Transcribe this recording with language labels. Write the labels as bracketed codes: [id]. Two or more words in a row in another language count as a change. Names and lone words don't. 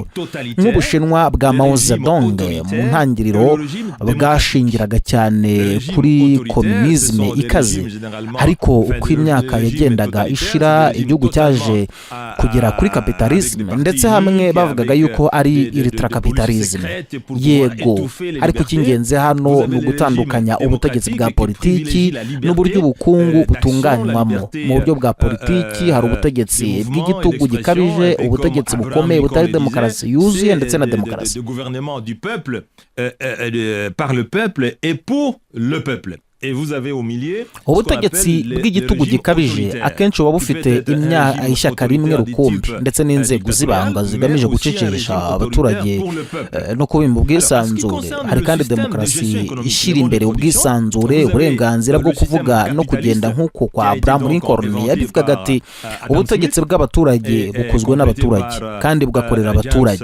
[rw] Nk'Ubushinwa bwa Mao Zedong mu ntangiriro bwashingiraga cyane kuri komunisme ikaze, ariko uko imyaka yagendaga ishira igihugu cyaje kugera kuri kapitalisme, ndetse hamwe bavugaga yuko ari ultrakapitalisme. Yego, ariko icy'ingenzi hano ni ugutandukanya ubutegetsi bwa politiki n'uburyo ubukungu butunganywamo. Mu buryo bwa politiki hari ubutegetsi bw'igitugu gikabije, ubutegetsi bukomeye butari demokarasi yuzuye, ndetse na demokarasi [fr] par le peuple et pour le peuple. [rw] Ubutegetsi bw'igitugu gikabije akenshi buba bufite ishyaka rimwe rukumbi, ndetse n'inzego z'ibanga zigamije gucecekesha abaturage no kubimba ubwisanzure. Hari kandi demokarasi ishyira imbere ubwisanzure, uburenganzira bwo kuvuga no kugenda, nk'uko kwa Abraham Lincoln yabivugaga ati ubutegetsi bw'abaturage bukozwe n'abaturage kandi bugakorera abaturage.